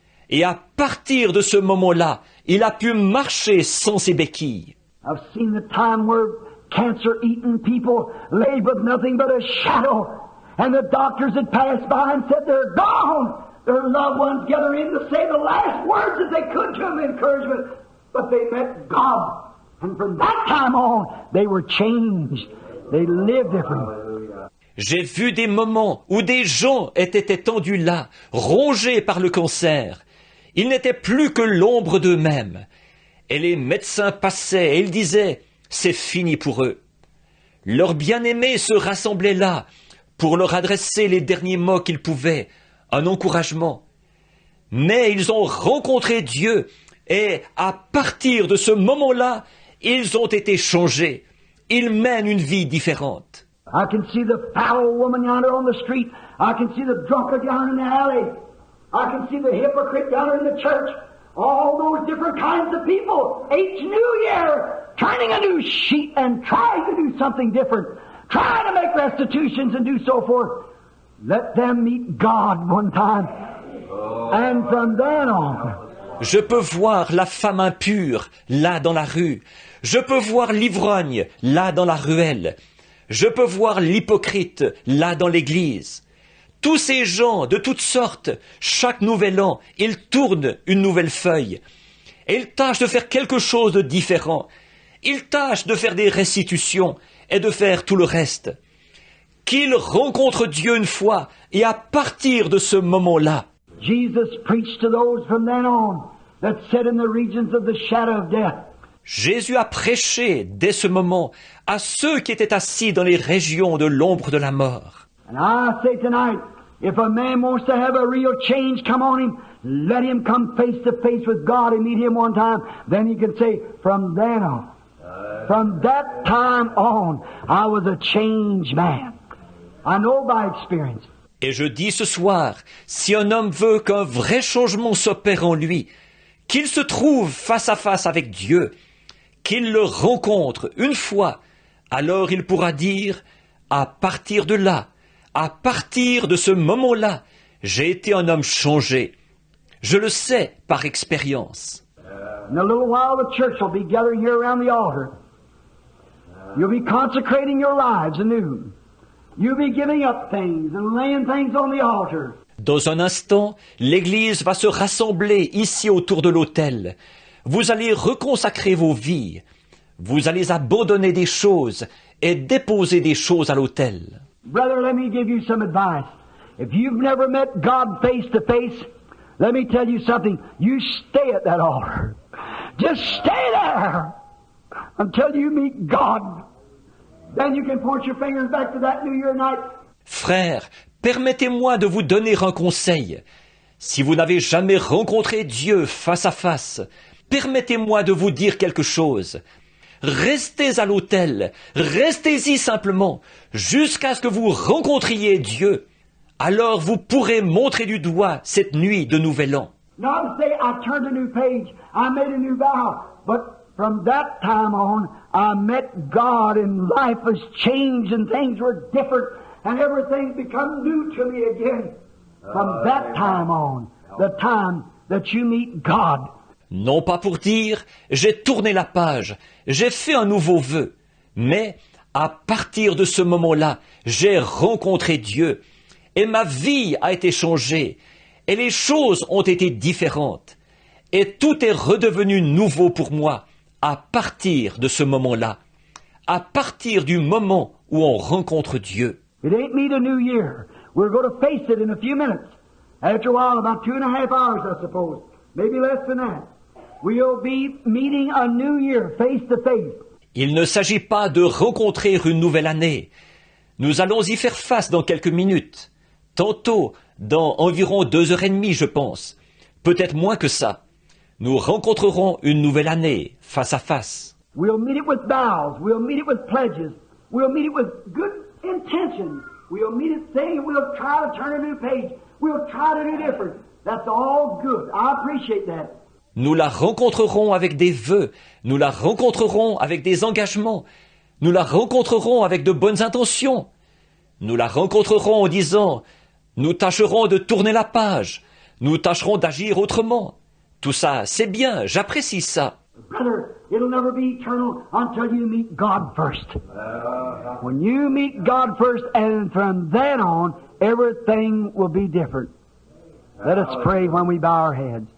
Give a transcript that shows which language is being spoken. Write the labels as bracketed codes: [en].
[fr] Et à partir de ce moment-là, il a pu marcher sans ses béquilles. [en] I've seen the time where cancer-eaten people lay with nothing but a shadow, and the doctors had passed by and said they're gone. Their loved ones gather in to say the last words that they could to them, encouragement. But they met God, and from that time on, they were changed. They lived differently. [fr] J'ai vu des moments où des gens étaient étendus là, rongés par le cancer. Ils n'étaient plus que l'ombre d'eux-mêmes. Et les médecins passaient et ils disaient « c'est fini pour eux ». Leurs bien-aimés se rassemblaient là pour leur adresser les derniers mots qu'ils pouvaient, un encouragement. Mais ils ont rencontré Dieu et à partir de ce moment-là, ils ont été changés. Ils mènent une vie différente. [en] I can see the foul woman yonder on the street. I can see the drunkard yonder in the alley. I can see the hypocrite yonder in the church. All those different kinds of people. Each new year, turning a new sheet and trying to do something different. Trying to make restitutions and do so forth. Let them meet God one time. And from then on. [fr] Je peux voir la femme impure, là dans la rue. Je peux voir l'ivrogne, là dans la ruelle. Je peux voir l'hypocrite, là dans l'église. Tous ces gens de toutes sortes, chaque nouvel an, ils tournent une nouvelle feuille. Et ils tâchent de faire quelque chose de différent. Ils tâchent de faire des restitutions et de faire tout le reste. Qu'ils rencontrent Dieu une fois et à partir de ce moment-là, [en] Jesus preached to those from then on that sat in the regions of the shadow of death. [fr] Jésus a prêché dès ce moment à ceux qui étaient assis dans les régions de l'ombre de la mort. [en] And I say tonight, if a man wants to have a real change come on him, let him come face to face with God and meet him one time. Then he can say, from then on, from that time on, I was a changed man. I know by experience. [fr] Et je dis ce soir, si un homme veut qu'un vrai changement s'opère en lui, qu'il se trouve face à face avec Dieu, qu'il le rencontre une fois, alors il pourra dire, à partir de là, à partir de ce moment-là, j'ai été un homme changé. Je le sais par expérience. [en] In a little while the church will be gathered here around the altar. You'll be consecrating your lives anew. You'll be giving up things and laying things on the altar. [fr] Dans un instant, l'Église va se rassembler ici autour de l'autel. Vous allez reconsacrer vos vies. Vous allez abandonner des choses et déposer des choses à l'autel. [en] Brother, let me give you some advice. If you've never met God face to face, let me tell you something. You stay at that altar. Just stay there until you meet God. Then you can point your fingers back to that New Year night. [fr] Frère, permettez-moi de vous donner un conseil. Si vous n'avez jamais rencontré Dieu face à face, permettez-moi de vous dire quelque chose. Restez à l'autel, restez-y simplement, jusqu'à ce que vous rencontriez Dieu. Alors vous pourrez montrer du doigt cette nuit de Nouvel An. [en] Not to say I turned a new page, I made a new vow, but from that time on, I met God and life was changed and things were different and everything's become new to me again. From that time on, the time that you meet God. [fr] Non pas pour dire, j'ai tourné la page, j'ai fait un nouveau vœu, mais à partir de ce moment-là, j'ai rencontré Dieu, et ma vie a été changée, et les choses ont été différentes, et tout est redevenu nouveau pour moi à partir de ce moment-là, à partir du moment où on rencontre Dieu. [en] It ain't meet a new year. We're going to face it in a few minutes. After a while, about 2.5 hours, I suppose, maybe less than that. We'll be meeting a new year face to face. [fr] Il ne s'agit pas de rencontrer une nouvelle année. Nous allons y faire face dans quelques minutes. Tantôt, dans environ 2h30, je pense. Peut-être moins que ça. Nous rencontrerons une nouvelle année, face à face. [en] We'll meet it with vows. We'll meet it with pledges. We'll meet it with good intentions. We'll meet it saying we'll try to turn a new page. We'll try to do different. That's all good. I appreciate that. [fr] Nous la rencontrerons avec des vœux. Nous la rencontrerons avec des engagements. Nous la rencontrerons avec de bonnes intentions. Nous la rencontrerons en disant, nous tâcherons de tourner la page. Nous tâcherons d'agir autrement. Tout ça, c'est bien, j'apprécie ça. [en] Brother, it'll never be eternal until you meet God first. When you meet God first, and from then on, everything will be different. Let us pray when we bow our heads.